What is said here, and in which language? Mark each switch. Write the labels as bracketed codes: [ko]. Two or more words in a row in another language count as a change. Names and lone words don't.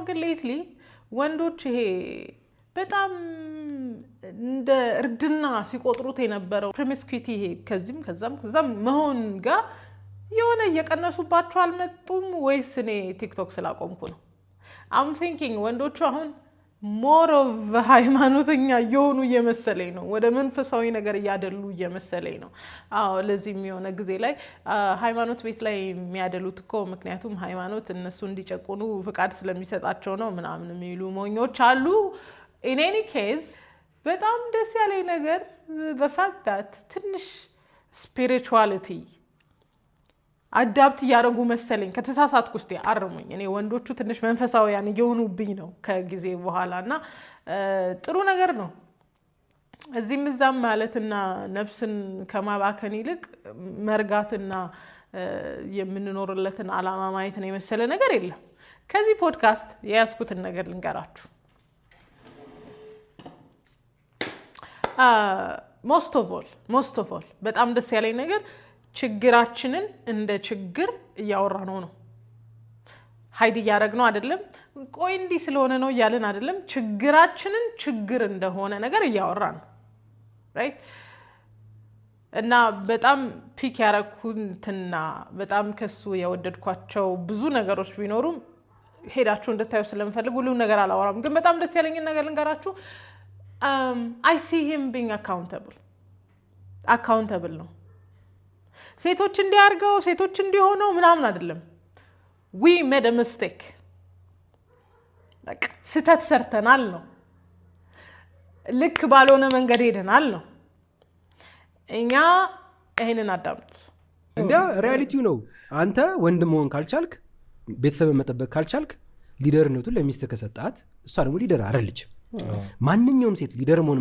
[am] ግን ሌትሊ ወንዶች ይሄ በጣም እንደ እርድና ሲቆጥሩት የነበረው ፕሮሚስኩዊቲ ይሄ ከዛም መሆን ጋር የሆነ እየቀነሱባቸው አልመጡም ወይስ እኔ ቲክቶክ ስላቆምኩ ነው [en] I'm thinking [am] ወንዶቹ አሁን [en] more of [am] ሃይማኖተኛ የሆኑ እየመሰለኝ ነው ወደ መንፈሳዊ ነገር እያደሉ እየመሰለኝ ነው አዎ ለዚህ የሚሆነ ጊዜ ላይ ሃይማኖት ቤት ላይ የሚያደሉት እኮ ምክንያቱም ሃይማኖት እነሱ እንዲጨቁኑ ፍቃድ ስለሚሰጣቸው ነው ምናምን የሚሉ ሞኞች አሉ [en] in any case [am] በጣም ደስ ያለኝ ነገር [en] the fact that [am] ትንሽ spirituality አዳፕት ያደረጉ መሰለኝ ከተሳሳትኩ እስቲ አርሙኝ እኔ ወንዶቹ ትንሽ መንፈሳዊያን እየሆኑብኝ ነው ከጊዜ በኋላና ጥሩ ነገር ነው እዚህም እዛም ማለትና ነፍስን ከማባከን ይልቅ መርጋትና የምንኖርለትን ዓላማ ማየት ነው የመሰለ ነገር የለም ከዚህ ፖድካስት የያዝኩትን ነገር ልንገራችሁ [en] most of all [am] በጣም ደስ ያለኝ ነገር ችግራችንን እንደ ችግር እያወራነው ነው ሃይድ ያደረግነው አይደለም ቆይ እንዲህ ስለሆነ ነው ያለን አይደለም ችግራችንን ችግር እንደሆነ ነገር እያወራን right እና በጣም ፒክ ያረኩትና በጣም ከሱ የወደድኳቸው ብዙ ነገሮች ቢኖሩም ሄዳችሁ እንድታዩ ስለምፈልግ ሁሉ ነገር አላወራም ግን በጣም ደስ ያለኝ ነገር ልንገራችሁ [en] I see him being accountable [am] ነው ሴቶች እንዲያርገው ሴቶች እንዲሆነው ምናምን አይደለም [en] we made a mistake [am] ስህተት ሰርተናል ነው ልክ ባልሆነ መንገድ ሄደናል ነው እኛ ይሄንን አዳምጥ እንዴ ሪያሊቲው ነው አንተ ወንድ መሆን ካልቻልክ ቤተሰብ መጠበቅ ካልቻልክ ሊደርነቱን ለሚስት ከሰጣት እሷ ደግሞ ሊደር አይደለች ማንኛውም ሴት ሊደር መሆን